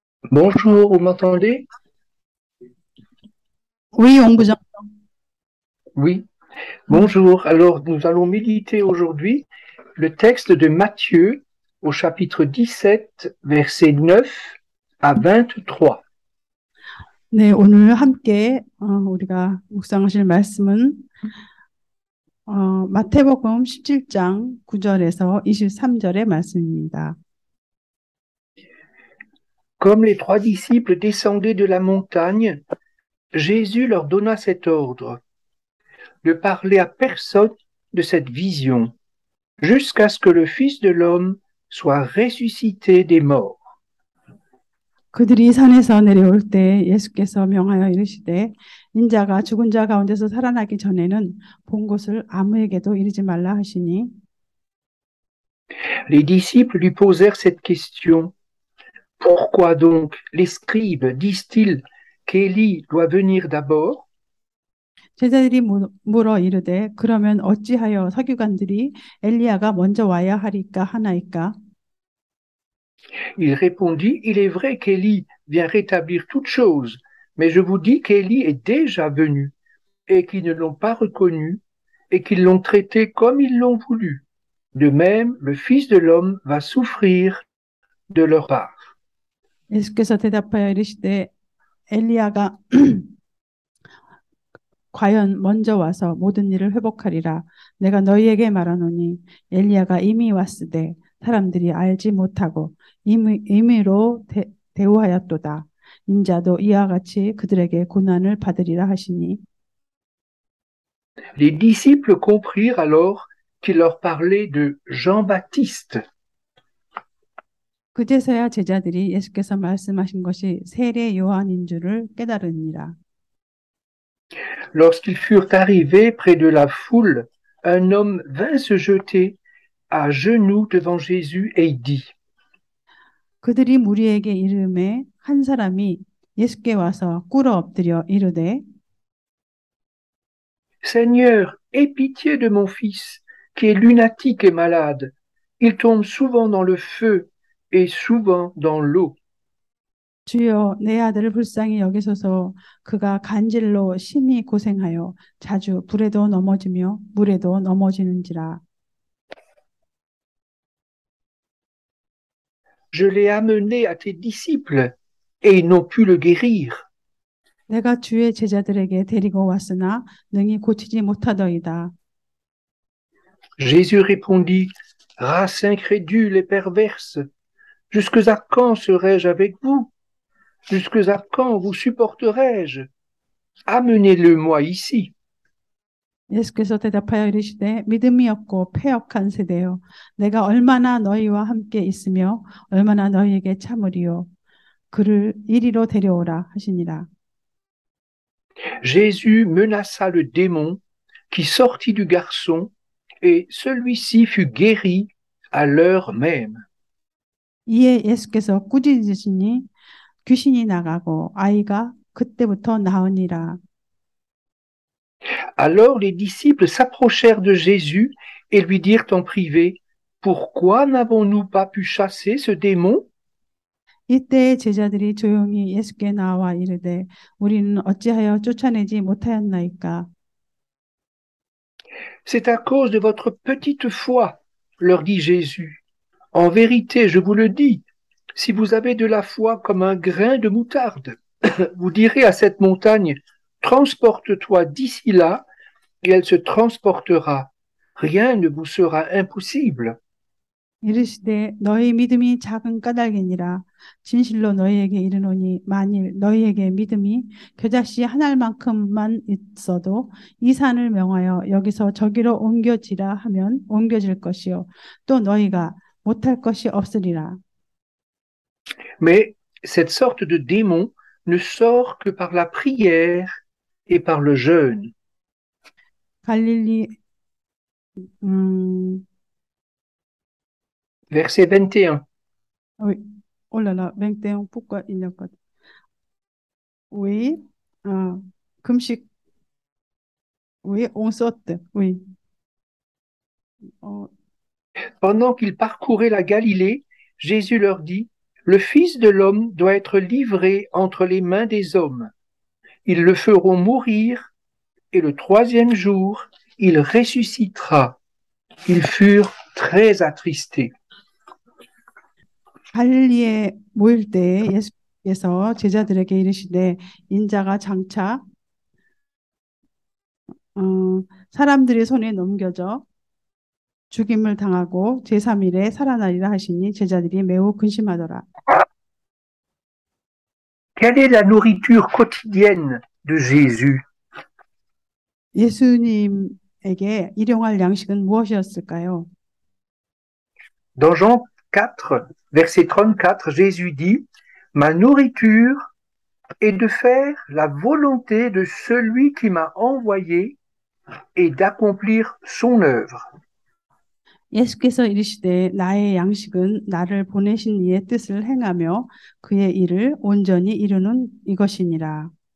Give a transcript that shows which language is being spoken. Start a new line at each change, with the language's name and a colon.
French: Bonjour, vous m'entendez? Oui, on vous entend. Oui. Bonjour. Alors, nous allons méditer aujourd'hui le texte de Matthieu au chapitre 17, versets 9 à 23.
Korean: 네, 오늘 함께 우리가 묵상하실 말씀은 마태복음 17장 9절에서 23절의 말씀입니다.
French: Comme les 3 disciples descendaient de la montagne, Jésus leur donna cet ordre: ne parlez à personne de cette vision, jusqu'à ce que le Fils de l'homme soit ressuscité des morts.
Korean: 그들이 산에서 내려올 때 예수께서 명하여 이르시되 인자가 죽은 자 가운데서 살아나기 전에는 본 것을 아무에게도 이르지 말라 하시니
French: Les disciples lui posèrent cette question: pourquoi donc les scribes disent-ils qu'Élie doit venir d'abord?
Korean: 제자들이 물어 이르되 그러면 어찌하여 서기관들이 엘리야가 먼저 와야 하리까 하나이까?
French: Il répondit: il est vrai qu'Élie vient rétablir toutes choses, mais je vous dis qu'Élie est déjà venu, et qu'ils ne l'ont pas reconnu, et qu'ils l'ont traité comme ils l'ont voulu. De même, le Fils de l'homme va souffrir de leur part.
Korean: 예수께서 대답하여 이르시되 엘리야가 과연 먼저 와서 모든 일을 회복하리라. 내가 너희에게 말하노니 엘리야가 이미 왔으되 사람들이 알지 못하고 임의로 대우하였도다. 인자도 이와 같이 그들에게 고난을 받으리라 하시니
French: Les disciples comprirent alors qu'il leur parlait de Jean-Baptiste.
Korean: 그제서야 제자들이 예수께서 말씀하신 것이 세례 요한인 줄을 깨달으니라.
French: Lorsqu'ils furent arrivés près de la foule, un homme vint se jeter à genoux devant Jésus et il dit:
Korean: 그들이 무리에게 이르매 한 사람이 예수께 와서 꿇어 엎드려 이르되
French: Seigneur, aie pitié de mon fils, qui est lunatique et malade. Il tombe souvent dans le feu et souvent dans l'eau.
Korean: 주여 내 아들을 불쌍히 여기소서. 그가 간질로 심히 고생하여 자주 불에도 넘어지며 물에도 넘어지는지라.
French: Je l'ai amené à tes disciples et ils n'ont pu le guérir.
Korean: 내가 주의 제자들에게 데리고 왔으나 능히 고치지 못하더이다.
French: Jésus répondit, race incrédule et perverse, jusqu'à quand serai-je avec vous? Jusqu'à quand vous supporterai-je? Amenez-le-moi ici.
Korean: 예수께서 대답하여 이르시되 믿음이 없고 패역한 세대여 내가 얼마나 너희와 함께 있으며 얼마나 너희에게 참으리요 그를 이리로 데려오라 하시니라.
French: Jésus menaça le démon qui sortit du garçon et celui-ci fut guéri à l'heure même.
Korean: 이에 예수께서 꾸짖으시니 귀신이 나가고 아이가 그때부터 나으니라.
French: Alors les disciples s'approchèrent de Jésus et lui dirent en privé, pourquoi n'avons-nous pas pu chasser ce démon?
Korean: 이때 제자들이 조용히 예수께 나와 이르되 우리는 어찌하여 쫓아내지 못하였나이까?
French: C'est à cause de votre petite foi, leur dit Jésus. En vérité, je vous le dis, si vous avez de la foi comme un grain de moutarde, vous direz à cette montagne, transporte-toi d'ici là, et elle se transportera. Rien ne vous sera impossible.
Korean: 이르시되 너희 믿음이 작은 까닭이니라. 진실로 너희에게 이르노니 만일 너희에게 믿음이 겨자씨 한 알만큼만 있어도 이 산을 명하여 여기서 저기로 옮겨지라 하면 옮겨질 것이요 또 너희가 못할 것이 없으리라.
French: Mais cette sorte de démon ne sort que par la prière et par le jeûne.
Korean: 갈릴리
French: Verset 21. Oui. Oh là là, 21, pourquoi il n'y a pas de... Oui, 금식, oui, on saute, oui. Pendant qu'ils parcouraient la Galilée, Jésus leur dit, le Fils de l'homme doit être livré entre les mains des hommes. Ils le feront mourir, et le troisième jour, il ressuscitera. Ils furent très attristés.
Korean: 갈릴리에 모일 때 예수께서 제자들에게 이르시되 인자가 장차 사람들의 손에 넘겨져 죽임을 당하고 제3일에 살아나리라 하시니 제자들이 매우 근심하더라.
French: Quelle est la nourriture quotidienne de Jésus?
Korean: 예수님에게 일용할 양식은 무엇이었을까요?
French: Dans Jean 4, verset 34, Jésus dit, ma nourriture est de faire la volonté de celui qui m'a envoyé et d'accomplir son œuvre.
Korean: 예수께서 이르시되 나의 양식은 나를 보내신 이의 뜻을 행하며 그의 일을 온전히 이루는 이것이니라.